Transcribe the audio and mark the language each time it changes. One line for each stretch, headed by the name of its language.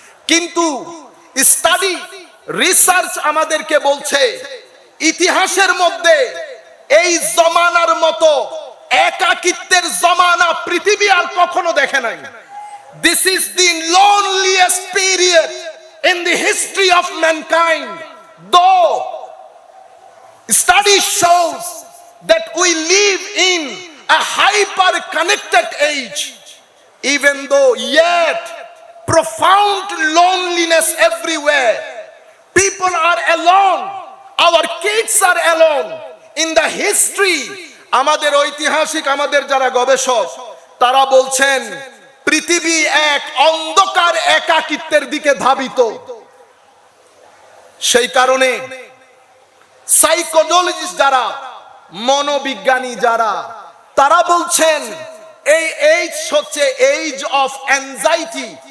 Bangla: কিন্তু study research আমাদেরকে বলছে ইতিহাসের মধ্যে এই জমানার মতো একাকিত্বের জমানা পৃথিবী আর কখনো দেখে নাই।
English: This is the loneliest period in the history of mankind. Though study shows that we live in a hyper connected age, even though yet profound loneliness everywhere, people are alone, our kids are alone. In the history,
Bangla: আমাদের ঐতিহাসিক, আমাদের যারা গবেষক, তারা বলছেন পৃথিবী এক অন্ধকার একাকিত্বের দিকে ধাবিত। সেই কারণে সাইকোলজিস্ট যারা, মনোবিজ্ঞানী যারা, তারা বলছেন এই এইজ হচ্ছে
English: Age of anxiety.